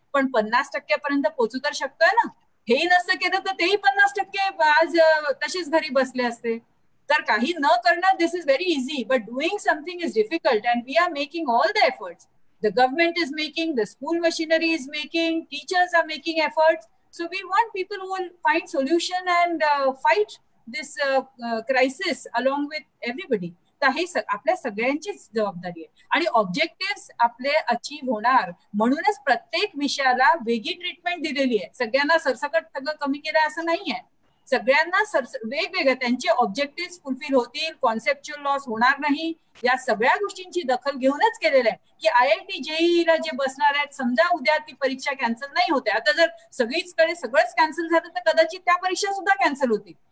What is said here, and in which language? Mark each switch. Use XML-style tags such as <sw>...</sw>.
<mr>पण 50% पर्यंत पोहोचू तर शकतोय ना. हेही नसतं केलं तर तेही 50% आज तशीच घरी बसले असते. तर काही न करणं,</mr> <en>This is very easy, but doing something is difficult and we are making all the efforts. The government is making, the school machinery is making, teachers are making efforts. So we want people who will find solution and fight this crisis along with everybody.</en> <mr>तर हे आपल्या सगळ्यांचीच जबाबदारी आहे आणि objective आपले achieve होणार म्हणूनच प्रत्येक विषयाला वेगळी ट्रीटमेंट दिलेली आहे. सगळ्यांना सरसकट सगळं कमी केलं असं नाहीये. सगळ्यांना वेगवेगळ्या त्यांचे ऑब्जेक्टिव्ह फुलफिल होतील, कॉन्सेप्च्युअल लॉस होणार नाही, या सगळ्या गोष्टींची दखल घेऊनच केलेलं आहे की IIT JEE ला जे बसणार आहेत, समजा उद्या ती परीक्षा कॅन्सल नाही होते, आता जर सगळीचकडे सगळंच कॅन्सल झालं तर कदाचित त्या परीक्षा सुद्धा कॅन्सल होतील.</mr>